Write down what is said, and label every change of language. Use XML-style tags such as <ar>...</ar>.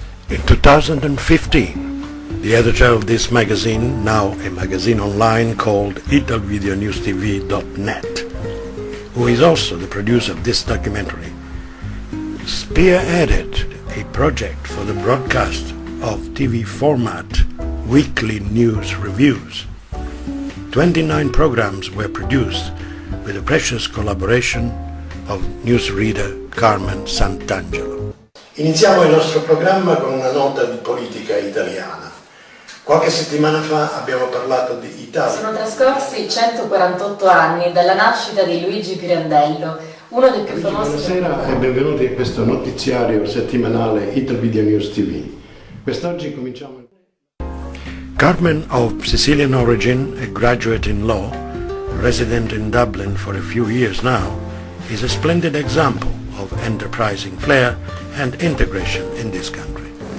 <en>In 2015, the editor of this magazine, now a magazine online called italvideonewstv.net, who is also the producer of this documentary, spearheaded a project for the broadcast of TV format weekly news reviews. 29 programs were produced with the precious collaboration of newsreader Carmen Sant'Angelo.</en> <it>Iniziamo il nostro programma con una nota di politica italiana. Qualche settimana fa abbiamo parlato di Italia. Sono trascorsi 148 anni dalla nascita di Luigi Pirandello, uno dei più famosi... Buonasera e benvenuti a questo notiziario settimanale Italvideo News TV. Quest'oggi cominciamo.</it> <en>Carmen, of Sicilian origin, a graduate in law, resident in Dublin for a few years now, is a splendid example of enterprising flair and integration in this country.</en>